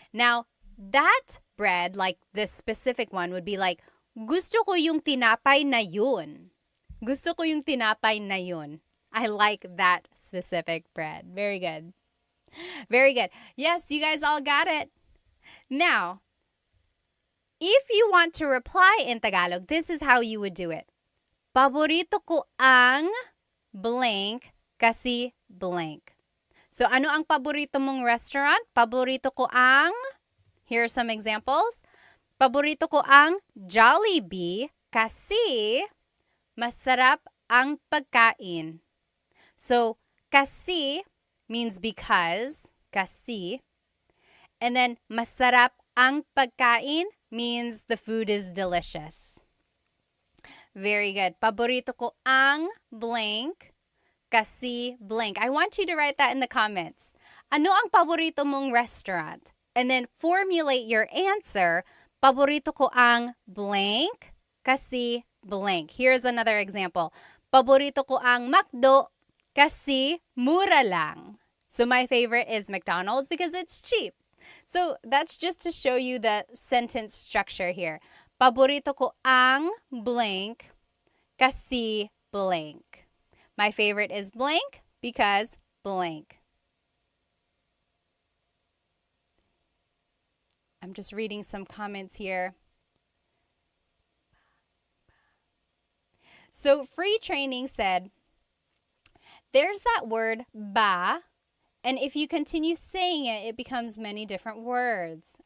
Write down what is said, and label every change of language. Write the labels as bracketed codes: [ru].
[en] Now, that bread, like this specific one, would be like, [tl] gusto ko yung tinapay na yun. Gusto ko yung tinapay na yun. [en] I like that specific bread. Very good. Yes, you guys all got it. Now, if you want to reply in Tagalog, this is how you would do it. [tl] Paborito ko ang blank kasi blank. So, ano ang paborito mong restaurant? Paborito ko ang, [en] here are some examples. [tl] Paborito ko ang Jollibee kasi masarap ang pagkain. [en] So, kasi means because, kasi. And then [tl] masarap ang pagkain [en] means the food is delicious. Very good. [tl] Paborito ko ang blank kasi blank. [en] I want you to write that in the comments. [tl] Ano ang paborito mong restaurant? [en] And then formulate your answer. [tl] Paborito ko ang blank kasi blank. [en] Here's another example. [tl] Paborito ko ang McDo kasi mura lang. [en] So my favorite is McDonald's because it's cheap. So that's just to show you the sentence structure here. [tl] Paborito ko ang blank kasi blank. [en] My favorite is blank because blank. I'm just reading some comments here. So Free Training said, there's that word ba, and if you continue saying it, it becomes many different words.